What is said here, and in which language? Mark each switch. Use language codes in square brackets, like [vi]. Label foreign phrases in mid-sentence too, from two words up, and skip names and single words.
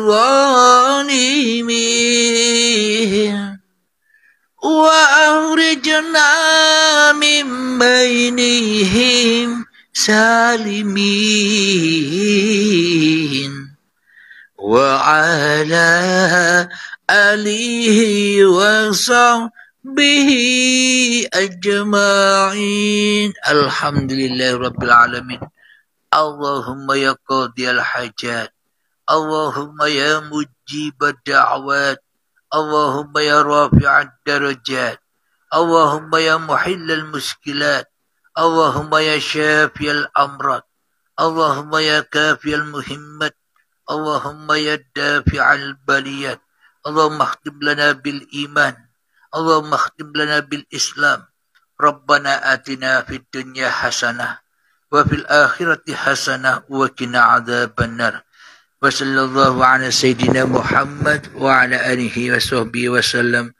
[ar] بظالمين وأخرجنا من بينهم سالمين وعلى آله وصحبه أجمعين. الحمد لله رب العالمين. اللهم يا قاضي الحاجات اللهم يا مجيب الدعوات اللهم يا رافع الدرجات اللهم يا محلل المشكلات اللهم يا شافي الأمراض اللهم يا كافي المهمات اللهم يا دافع البليات. اللهم اختم لنا بالإيمان اللهم اختم لنا بالإسلام. ربنا آتنا في الدنيا حسنة وفي الآخرة حسنة وقنا عذاب النار. وصلى الله على سيدنا محمد وعلى آله وصحبه وسلم.